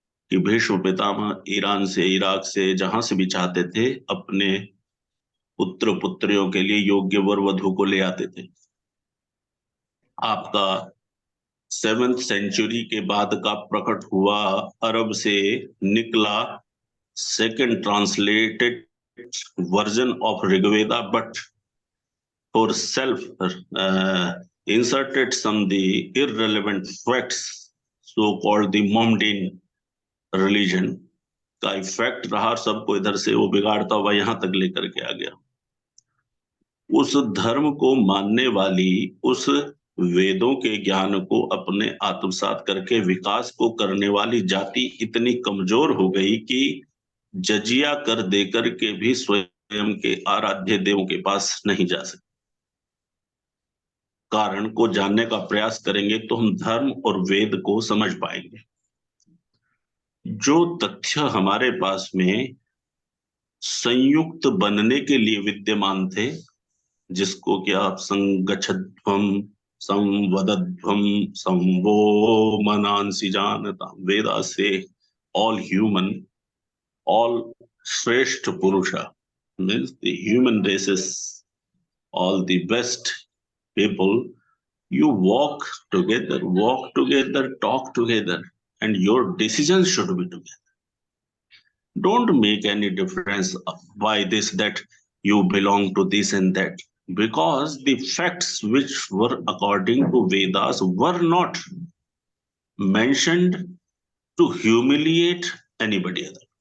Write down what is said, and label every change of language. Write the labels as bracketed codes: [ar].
[hi] कि भीष्म पितामह ईरान से, इराक से, जहां से भी चाहते थे अपने पुत्र पुत्रियों के लिए योग्य वर वधु को ले आते थे। आपका 7th सेंचुरी के बाद का प्रकट हुआ अरब से निकला [en] second translated version of Rigveda, but for self inserted some the irrelevant facts, so called the Mohammedan religion [hi] का इफेक्ट रहा, सबको इधर से वो बिगाड़ता हुआ यहां तक लेकर के आ गया। उस धर्म को मानने वाली, उस वेदों के ज्ञान को अपने आत्मसात करके विकास को करने वाली जाति इतनी कमजोर हो गई कि जजिया कर देकर के भी स्वयं के आराध्य देवों के पास नहीं जा सकते। कारण को जानने का प्रयास करेंगे तो हम धर्म और वेद को समझ पाएंगे। जो तथ्य हमारे पास में संयुक्त बनने के लिए विद्यमान थे, जिसको कि आप [sa] संगच्छध्वम, संवदध्वम, संवो मनांसि जानता, [hi] वेदा से [en] all human, all [sa] श्रेष्ठ पुरुषा [en] means the human races, all the best people, you walk together, talk together, and your decisions should be together. Don't make any difference by this that you belong to this and that, because the facts which were according to Vedas were not mentioned to humiliate anybody other.